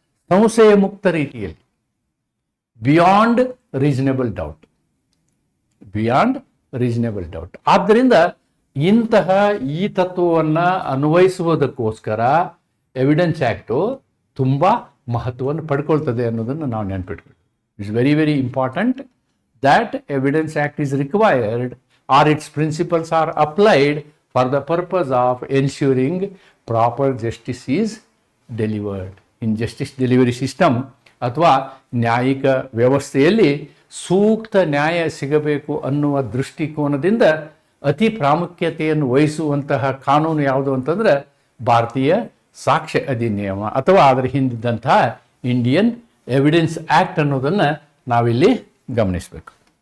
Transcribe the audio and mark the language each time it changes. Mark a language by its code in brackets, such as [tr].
[kn] ಸಂಶಯ ಮುಕ್ತ ರೀತಿಯಲ್ಲಿ, [en] Beyond reasonable doubt, beyond reasonable doubt. [kn] ಆದ್ದರಿಂದ ಇಂತಹ ಈ ತತ್ವವನ್ನು ಅನ್ವಯಿಸುವುದಕ್ಕೋಸ್ಕರ ಎವಿಡೆನ್ಸ್ ಆ್ಯಕ್ಟು ತುಂಬ ಮಹತ್ವವನ್ನು ಪಡ್ಕೊಳ್ತದೆ ಅನ್ನೋದನ್ನು ನಾವು ನೆನ್ಪಿಟ್ಕೊಳ್ಳಿ. [en] It's very very important that Evidence Act is required or its principles are applied for the purpose of ensuring proper justice is delivered. In justice delivery system [kn] ಅಥವಾ ನ್ಯಾಯಿಕ ವ್ಯವಸ್ಥೆಯಲ್ಲಿ ಸೂಕ್ತ ನ್ಯಾಯ ಸಿಗಬೇಕು ಅನ್ನುವ ದೃಷ್ಟಿಕೋನದಿಂದ ಅತಿ ಪ್ರಾಮುಖ್ಯತೆಯನ್ನು ವಹಿಸುವಂತಹ ಕಾನೂನು ಯಾವುದು ಅಂತಂದರೆ ಭಾರತೀಯ ಸಾಕ್ಷ್ಯ ಅಧಿನಿಯಮ ಅಥವಾ ಅದರ ಹಿಂದಿದ್ದಂತಹ ಇಂಡಿಯನ್ ಎವಿಡೆನ್ಸ್ ಆ್ಯಕ್ಟ್ ಅನ್ನೋದನ್ನು ನಾವಿಲ್ಲಿ ಗಮನಿಸಬೇಕು.